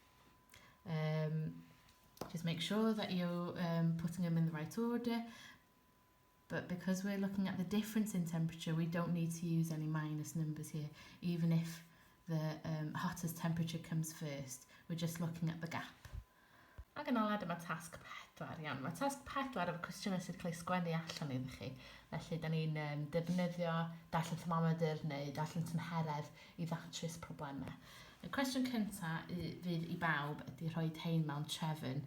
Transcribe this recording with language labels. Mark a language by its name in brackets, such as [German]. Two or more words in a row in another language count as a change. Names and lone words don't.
[English] Just make sure that you're putting them in the right order, but because we're looking at the difference in temperature, we don't need to use any minus numbers here, even if the hottest temperature comes first. We're just looking at the gap. [Welsh] Ac yn ola, dyma tasg 4. Iawn, mae tasg 4 efo cwestiynau sydd wedi cael ei sgwennu allan iddo chi. Felly, da ni'n defnyddio darllen thermometer neu darllen tymheredd i ddatrys problemau. Y cwestiwn cyntaf fydd i bawb ydy rhoi hein mewn trefn.